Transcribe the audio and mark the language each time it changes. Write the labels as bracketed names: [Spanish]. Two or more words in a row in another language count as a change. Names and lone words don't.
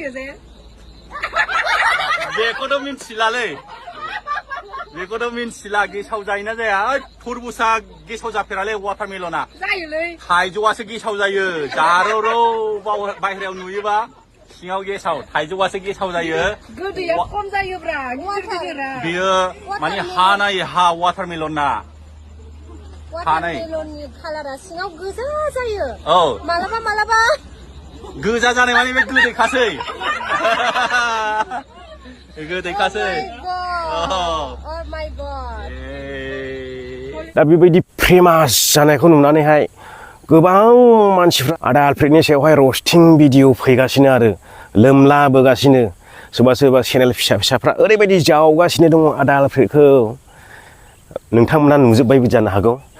[Bodo] बेखौथ' मिन्थिला गेसाव जायोना जाया तुरबुजआ गेसाव जाफेरालै वाटारमेलना थाइजौआसो गेसाव जायो जारौ बाहेरायाव नुयोबा सिङाव गेसाव थाइजौआसो गेसाव जायो गोदैया खम जायोब्रा गिदिरा बियो माने हा नायै हा वाटारमेलना वाटारमेलननि कालारा सिङाव गोजा जायो औ मालाबा गोजा जानाय माने बे गोदैखासै [English] Oh my god. [Bodo] दा बेबायदि फेमास जानायखौ नुनानैहाय गोबां मानसिफ्रा आदा आलफ्रेडनि सायावहाय [English] roasting video [Bodo] फैगासिनो आरो लोमलाबोगासिनो सोरबा चेनेल फिसाफ्रा ओरैबायदि जावगासिनो दङ आदा आलफ्रेडखौ नोंथांमोना नुजोब्बायबो जानो हागौ